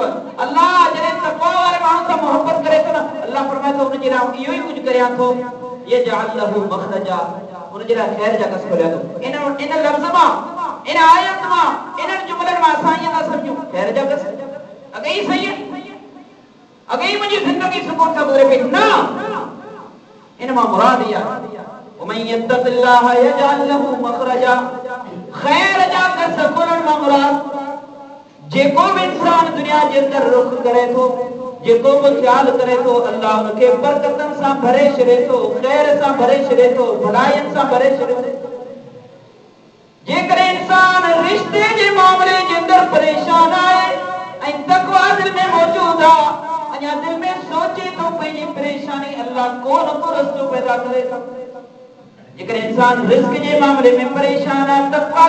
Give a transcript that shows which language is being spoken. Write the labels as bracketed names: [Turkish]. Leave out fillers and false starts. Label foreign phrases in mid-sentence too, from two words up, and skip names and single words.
[Sindhi] आहे अल्लाह जॾहिं तक़वा वारे माण्हू सां मोहब्बत करे थो न अल्लाह फरमाए थो उनजे लाइ इहो ई कुझु करियां थो [Arabic] يجعل له مخرجا [Sindhi] उनजे लाइ ख़ैर जा कस खोलियां थो इन लफ़्ज़ मां इन आयत मां इन जुमलनि मां असां ईअं था सम्झूं ख़ैर जा कस अॻे ई सही आहे अॻे ई मुंहिंजी ज़िंदगी सुकून सां गुज़रे पई न इन मां मुराद इहा [Arabic] ومن يتق الله يجعل له مخرجا [Sindhi] ख़ैर जा कस खोलण मां मुराद जेको भी इंसान दुनिया जे अंदर रुख करे थो जेको भी ख्याल करे थो अल्लाह उनखे बरकतन सां भरे छॾे थो ख़ैर सां भरे छॾे थो भलाइनि सां भरे छॾे थो जेकर इंसान रिश्ते जे मामले जे अंदर परेशान आहे ऐं तक़वा दिल में मौजूद आहे अञा दिल में सोचे तो पंहिंजी परेशानी अल्लाह को न को रस्तो पैदा करे थो जेकर इंसान रिस्क जे मामले में परेशान आहे तक़वा